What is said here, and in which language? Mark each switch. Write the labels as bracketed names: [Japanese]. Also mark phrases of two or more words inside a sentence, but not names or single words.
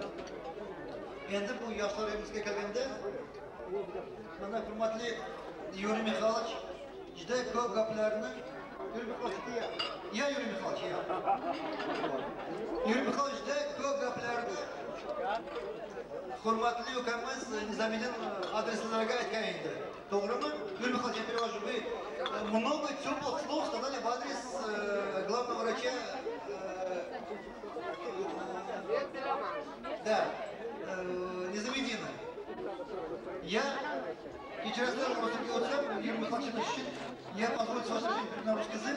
[Uzbek] Endi bu yoshlarimizga kelganda mana hurmatli Yuriy Mixailovich juda ko'p gaplarni Yuriy Mixailovich juda ko'p gaplarni hurmatli ukamiz Nizamiddin adreslariga aytgan edi. To'g'rimi? Yuriy Mixailovich, [Russian] я перевожу. Вы много теплых слов сказали в адрес главного врача. Да, Низамиддина. Я сейчас просто Юрий Михайлович, я позволю с вашим перейти на русский язык.